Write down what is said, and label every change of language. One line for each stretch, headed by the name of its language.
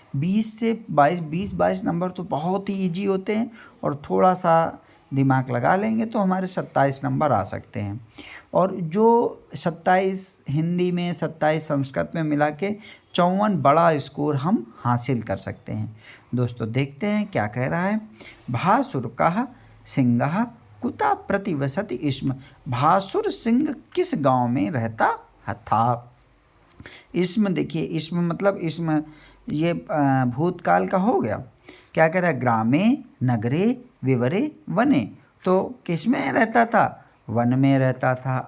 Hindi: 20 से 22 नंबर तो बहुत ही ईजी होते हैं और थोड़ा सा दिमाग लगा लेंगे तो हमारे 27 नंबर आ सकते हैं। और जो 27 हिंदी में 27 संस्कृत में मिला के 54 बड़ा स्कोर हम हासिल कर सकते हैं। दोस्तों देखते हैं क्या कह रहा है।
Sanskrit: भासुरकः सिंहः कुता प्रतिवसति स्म।
Hindi: भासुर सिंह किस गांव में रहता था। इसमें देखिए, इसमें मतलब इसमें ये भूतकाल का हो गया। क्या कह रहा है,
Sanskrit: ग्रामे नगरे विवरे वने,
Hindi: तो किस में रहता था, वन में रहता था।